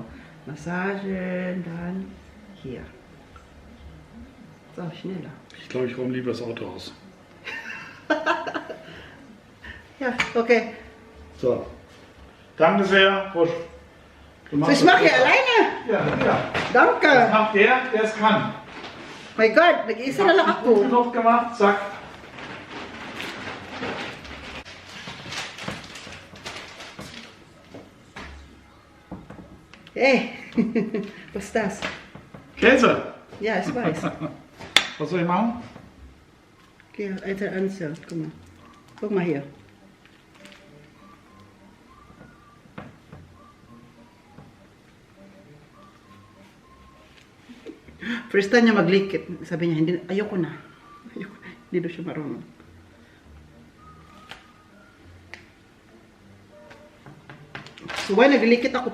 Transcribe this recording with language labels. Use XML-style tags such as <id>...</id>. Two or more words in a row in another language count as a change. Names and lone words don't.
<de>Massagen, dann hier. So, schneller. Ich glaube, ich räume lieber das Auto aus. Ja, okay. So. Danke sehr. Busch. Du So, machst ich das mache hier besser. alleine. Ja. Das Danke. macht der es kann.</de> <en>My God,</en> <tl>nag-iisa na lang</tl> <de>Gut</de> <tl>ako.</tl> <de>genug gemacht. Zack. Hey, was ist das? Käse. Ja, ich weiß. Was soll ich machen? Okay, alter Ansel, guck mal. Guck mal hier.</de> <en>First time</en> <tl>niya maglikit, sabi niya, hindi, ayoko na. Ayoko, hindi daw siya marunong.</tl> <en>So, why</en> <tl>naglikit ako?</tl>